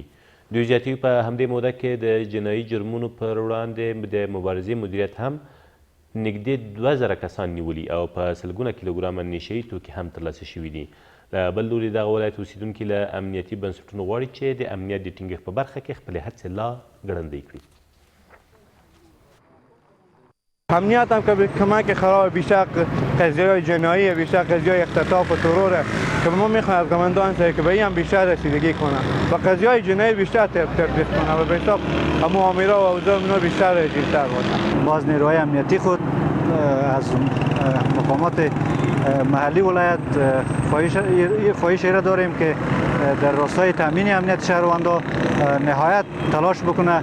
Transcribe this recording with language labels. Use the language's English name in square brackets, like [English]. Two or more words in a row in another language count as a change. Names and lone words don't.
[Pashto] دوی زیاتوي په همدې موده کې د جنایي جرمونو پر وړاندې د مبارزې مدیریت هم نږدې 2000 کسان نیولي او په سلګونه کیلوګرامه نشه یي توکي هم ترلاسه شوي دي. له بل لوري دغه ولایت اوسیدونکي له امنیتي بنسټونو غواړي چې د امنیت د ټینګښت په برخه کې خپلې هڅې لا ګړندۍ کړي. [Persian] امنیت هم که کمک خراب بیشتر قضیه‌های جنایی بیشتر قضیه‌های اختطاف و ترور که ما میخوایم از قماندان که به این هم بیشتر رسیدگی کنه و قضیه‌های جنایی بیشتر تبدیل کنه و به حساب مؤامرات و اوضاع اینا بیشتر رسیدتر باشه. باز نیروهای امنیتی خود از مقامات محلی ولایت خواهش را داریم که در راستای تامین امنیت شهروندان نهایت تلاش بکنه.